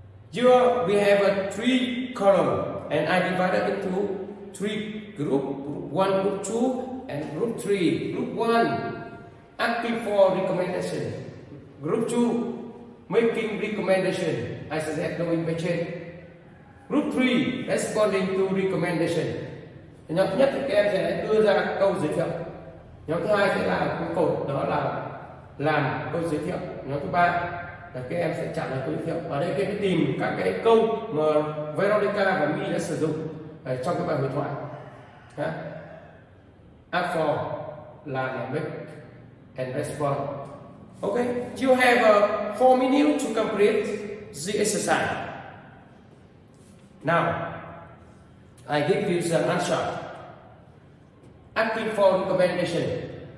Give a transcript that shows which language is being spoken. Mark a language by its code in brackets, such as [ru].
[en] Here we have a 3 column and I divided into 3 group 1, group 2 and group 3. Group 1 asking for recommendation. Group 2 making recommendation. I suggest going by chain. Group 3 responding to recommendation. [vi] Nhóm thứ nhất thì các em sẽ đưa ra câu giới thiệu. Nhóm thứ hai sẽ là cái cột đó là làm câu giới thiệu. Nhóm thứ ba là các em sẽ trả lời câu giới thiệu. Ở đây các em tìm các cái câu mà Veronica và My đã sử dụng trong cái bài hội thoại. [en] Ask for là make and respond. Okay, you have 4 minutes to complete the exercise. Now, I give you the answer. Asking for recommendation.